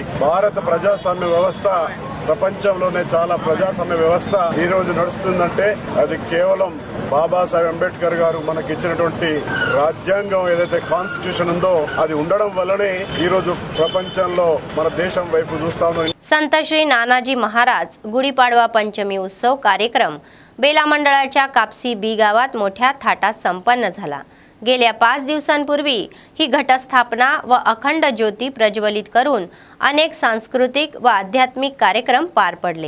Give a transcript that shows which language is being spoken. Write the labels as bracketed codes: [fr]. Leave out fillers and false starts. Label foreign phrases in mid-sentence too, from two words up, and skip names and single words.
[te] భారత ప్రజాస్వామ్య వ్యవస్థ ప్రపంచంలోనే చాలా ప్రజాస్వామ్య వ్యవస్థ ఈ రోజు నడుస్తుందంటే అది కేవలం బాబాసాహెబ్ అంబేద్కర్ గారు మనకి ఇచ్చినటువంటి రాజ్యాంగం ఏదైతే కాన్స్టిట్యూషన్ ఉందో అది ఉండడం వల్లనే ఈ రోజు ప్రపంచంలో మన దేశం వైపు చూస్తాము. [mr] संत श्री नानाजी महाराज गुढीपाडवा पंचमी उत्सव कार्यक्रम बेला मंडळाच्या कापसी बी गावात मोठ्या थाटात संपन्न झाला. गेल्या 5 दिवसांपूर्वी ही घटस्थापना व अखंड ज्योती प्रज्वलित करून अनेक सांस्कृतिक व आध्यात्मिक कार्यक्रम पार पडले.